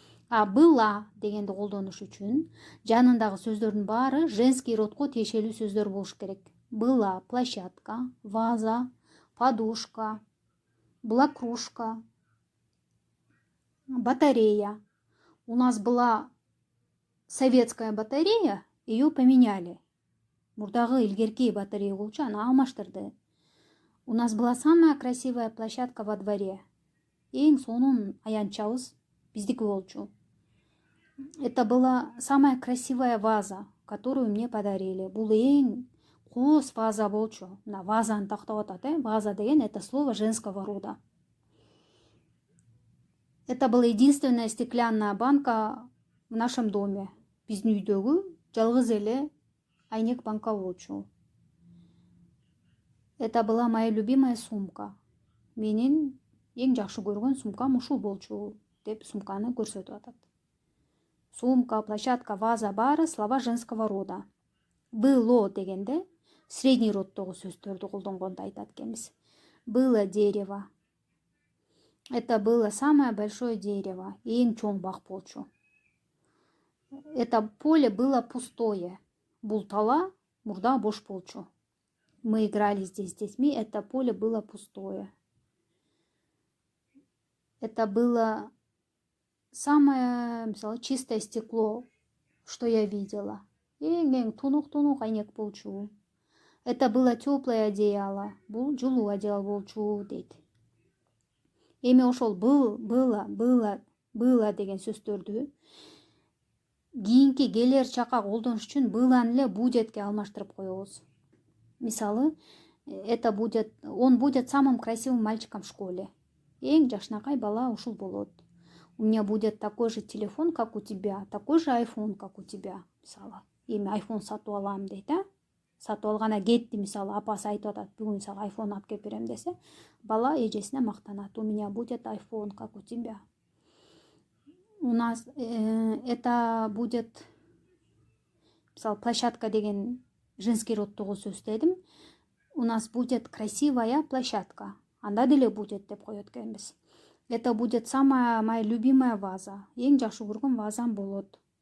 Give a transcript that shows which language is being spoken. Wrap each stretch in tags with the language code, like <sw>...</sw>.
<ky>А была дегенди колдонуш үчүн жанындагы сөздөрдүн баары женский родко тиешелүү сөздөр болуш керек.</ky> <ru>Была площадка, ваза, подушка, была кружка, батарея. У нас была советская батарея, ее поменяли.</ru> <ky>Мурдагы илгерки батарея болчу, аны алмаштырды.</ky> <ru>У нас была самая красивая площадка во дворе.</ru> <ky>Эң сонун аянтчабыз биздики болчу.</ky> <ru>Это была самая красивая ваза, которую мне подарили.</ru> <ky>Бул эң кооз ваза болчу. Мына вазаны тактап атат, ваза деген</ky> <ru>это слово женского рода. Это была единственная стеклянная банка в нашем доме.</ru> <ky>Биздин үйдөгү жалгыз эле айнек банка болчу.</ky> <ru>Это была моя любимая сумка.</ru> <ky>Менин эң жакшы көргөн сумкам ушул болчу деп сумканы көрсөтүп атат.</ky> <ru>Сумка, площадка, ваза баары слова женского рода.</ru> <ky>Было дегенде средний роддогу сөздөрдү колдонгонду айтат экенбиз.</ky> <ru>Было дерево. Это было самое большое дерево.</ru> <ky>Эң чоң бак болчу.</ky> <ru>Это поле было пустое.</ru> <ky>Бул тала мурда бош болчу.</ky> <ru>Мы играли здесь с детьми, это поле было пустое. Это было самое, мисалы, чистое стекло, что я видела.</ru> <ky>Эң тунук айнек болчу.</ky> <ru>Это было теплое одеяло.</ru> <ky>Бул жылуу одеяло болчу дейт. Эми ошол было деген сөздөрдү кийинки келер чакка колдонуш үчүн былан эле будетке алмаштырып коебуз.</ky> <ru>Мисалы, он будет самым красивым мальчиком в школе.</ru> <ky>Эң жакшынакай бала ушул болот.</ky> <ru>У меня будет такой же телефон, как у тебя, такой же iPhone, как у тебя.</ru> <ky>Мисалы, эми iPhone сатып алам дейт, сатып алгана кетти, мисалы, апасы айтып атат, бүгүн сага iPhone алып келип берем десе, бала эжесине мактанат.</ky> <ru>У меня будет iPhone, как у тебя. У нас это будет,</ru> <ky>мисалы, площадка деген женский родтогу сөз дедим.</ky> <ru>У нас будет красивая площадка.</ru> <ky>Анда деле будет деп коет экенбиз.</ky> <ru>Это будет самая моя любимая ваза.</ru> <ky>Эң жакшы көргөн вазам болот.</ky>